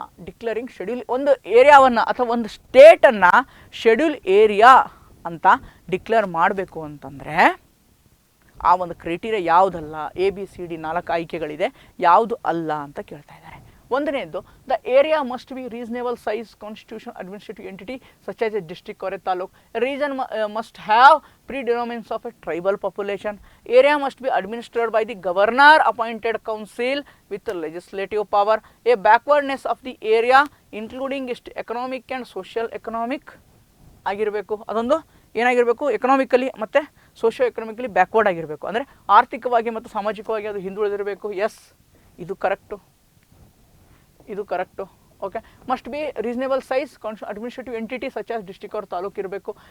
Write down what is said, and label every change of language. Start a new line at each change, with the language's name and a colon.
Kannada: Declaring schedule, ಒಂದು ಏರಿಯಾವನ್ನು ಅಥವಾ ಒಂದು ಸ್ಟೇಟನ್ನು ಶೆಡ್ಯೂಲ್ ಏರಿಯಾ ಅಂತ ಡಿಕ್ಲೇರ್ ಮಾಡಬೇಕು ಅಂತಂದರೆ ಆ ಒಂದು ಕ್ರೈಟೀರಿಯಾ ಯಾವುದಲ್ಲ. ABCD 4 ಆಯ್ಕೆಗಳಿದೆ, ಯಾವುದು ಅಲ್ಲ ಅಂತ ಕೇಳ್ತಾ ಇದ್ದಾರೆ. ಒಂದನೇದು,
English: The area must be reasonable size constitution administrative entity such as a district or a taluk. Region must have predominance of a tribal population. Area must be administered by the governor appointed council with legislative power. A backwardness of the area including economic and social economic
Kannada: ಆಗಿರಬೇಕು. ಅದೊಂದು ಏನಾಗಿರಬೇಕು, economically ಮತ್ತು socio economically backward ಆಗಿರಬೇಕು, ಅಂದರೆ ಆರ್ಥಿಕವಾಗಿ ಮತ್ತು ಸಾಮಾಜಿಕವಾಗಿ ಅದು ಹಿಂದುಳಿದಿರಬೇಕು. ಎಸ್, ಇದು ಕರೆಕ್ಟು, ಇದು correct.
English: okay, must be reasonable size administrative entity such as district
Kannada: ಅವ್ರ ತಾಲೂಕು ಇರಬೇಕು.